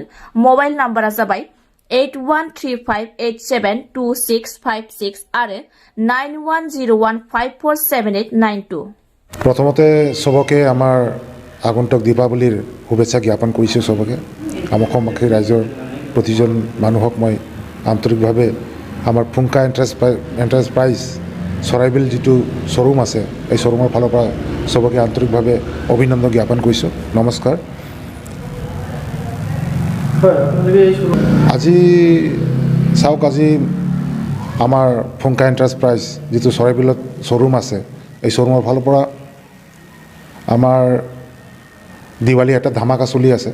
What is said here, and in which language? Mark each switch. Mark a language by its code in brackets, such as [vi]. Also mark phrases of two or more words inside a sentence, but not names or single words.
[brx] मबाइल नाम्बारा जाबाय 8135872656 आरो 9101547892। [as] প্ৰথমতে সবকে আমাৰ আগন্তুক দীপাৱলীৰ শুভেচ্ছা জ্ঞাপন কৰিছোঁ সবকে। আমাৰ সমক্ষে ৰাইজৰ প্ৰতিজন মানুহক মই আন্তৰিকভাৱে আমাৰ ফুংখা এণ্টাৰপ্ৰাইজ চৰাইবিল জিতু শ্ব'ৰুম আছে এই शोरूমৰ ফালৰ পৰা সবকে আন্তৰিকভাৱে অভিনন্দন জ্ঞাপন কৰিছোঁ। नमस्कार। আজি চাওক, আজি আমাৰ ফুংকা এণ্টাৰপ্ৰাইজ যিটো চৰাইবিলত শ্ব'ৰুম আছে এই শ্ব'ৰুমৰ ফালৰ পৰা আমাৰ দিৱালী এটা ধামাকা চলি আছে।